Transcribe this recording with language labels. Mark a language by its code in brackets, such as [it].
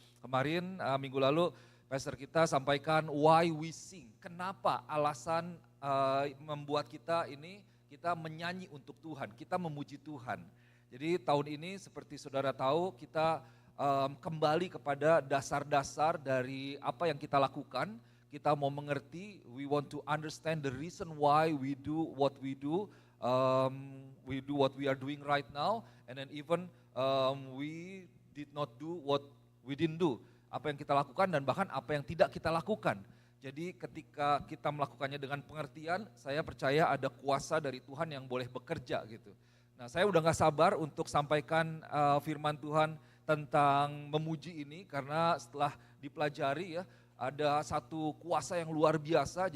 [id] Kemarin minggu lalu pastor kita sampaikan [en] why we sing, [id] kenapa alasan membuat kita ini kita menyanyi untuk Tuhan, kita memuji Tuhan. Jadi tahun ini seperti saudara tahu kita kembali kepada dasar-dasar dari apa yang kita lakukan. Kita mau mengerti, [en] we want to understand the reason why we do what we do. We do what we are doing right now, and then even we did not do what we didn't do. [id] Apa yang kita lakukan dan bahkan apa yang tidak kita lakukan. Jadi ketika kita melakukannya dengan pengertian, saya percaya ada kuasa dari Tuhan yang boleh bekerja gitu. Nah, saya udah gak sabar untuk sampaikan firman Tuhan tentang memuji ini karena setelah dipelajari ya, ada satu kuasa yang luar biasa.